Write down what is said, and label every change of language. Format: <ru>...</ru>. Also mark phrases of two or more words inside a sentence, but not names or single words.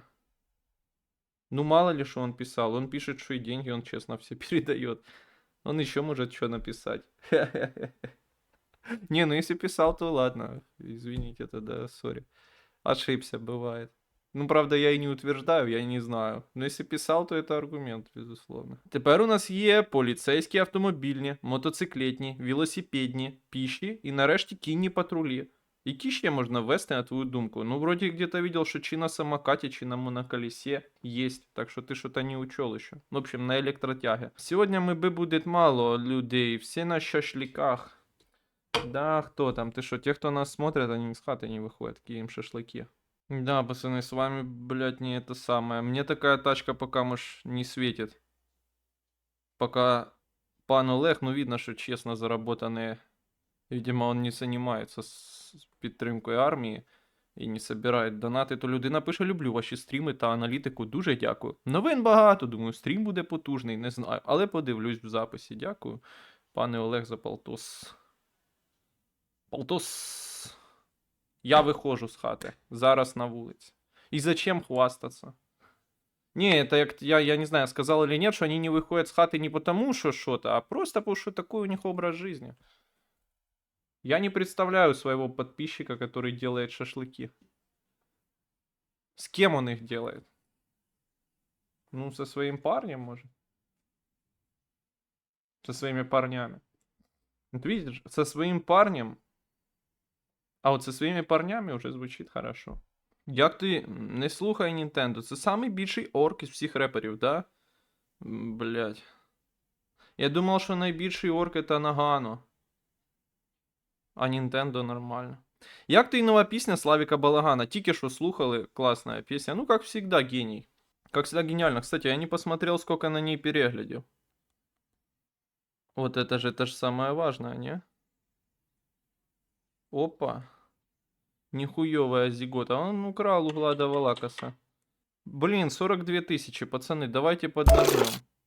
<ru>Ну мало ли, что он писал. Он пишет, что и деньги он честно все передает. Он еще может что написать. Не, ну если писал, то ладно. Извините тогда, сори. Ошибся, бывает. Ну, правда, я и не утверждаю, я не знаю. Но если писав,</ru> <uk>то це аргумент,</uk> <ru>безусловно.</ru> <uk>Тепер у нас є поліцейські автомобільні, мотоциклетні, велосипедні, піші і нарешті кінні патрулі. Які ще можна ввести, на твою думку? Ну,</uk> <ru>вроде где-то видел, что чи на самокате, чи на моноколесе есть. Так что ты что-то не учел еще. В общем, на электротяге. Сегодня будет мало людей. Все на шашлыках. Да, кто там? Ты что, те, кто нас смотрят, они из хаты не выходят. Какие им шашлыки? Да, пацаны, с вами, блядь, не это самое. Мне такая тачка пока, может, не светит. Пока пан Олег, ну, видно, что честно заработанные. Видимо, он не занимается</ru> <uk>с підтримкою армії і не собирає донати, то людина пише: люблю ваші стріми та аналітику, дуже дякую. Новин багато, думаю, стрім буде потужний, не знаю. Але подивлюсь в записі. Дякую, пане Олег, за полтос. Полтос. Я виходжу з хати. Зараз на вулиці. І</uk> <ru>зачем хвастаться? Не, это я не знаю, сказал или нет, что они не выходят с хаты не потому, что что-то, а просто потому, что такой у них образ жизни. Я не представляю своего подписчика, который делает шашлыки. С кем он их делает? Ну, со своим парнем, может? Со своими парнями. Вот видишь, со своим парнем.</ru> <uk>А от со своїми парнями вже звучить хорошо. Як ти не слухай Нінтендо, це самий більший орк із всіх реперів, да? Блять. Я думав, що найбільший орк это Нагано. А Нінтендо нормально. Як ти нова пісня Славіка Балагана? Тільки що слухали,</uk> <ru>классная песня. Ну, как всегда, гений. Как всегда, гениально. Кстати, я не посмотрел, сколько на ней переглядів. Вот это же самое важное, не? Опа. Нихуевая зигота. Он украл у Влада Валакаса. Блин, 42 тысячи, пацаны, давайте поднажмем.</ru>